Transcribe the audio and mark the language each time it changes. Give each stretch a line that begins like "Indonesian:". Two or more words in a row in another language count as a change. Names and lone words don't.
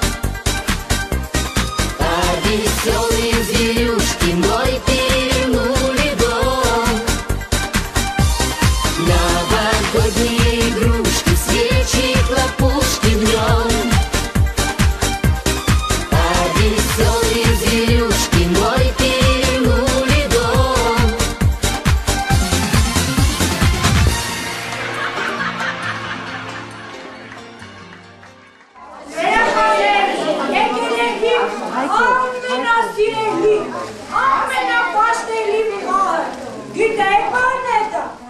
Russian: А веселые зверюшки мой перевернули дом. Новогодние игрушки, свечи, хлопушки в нем. А веселые зверюшки мой перевернули дом.
Armenian: Ամենասիրելի, ամենապաշտելի մի մահը, գիտեք բան է դա։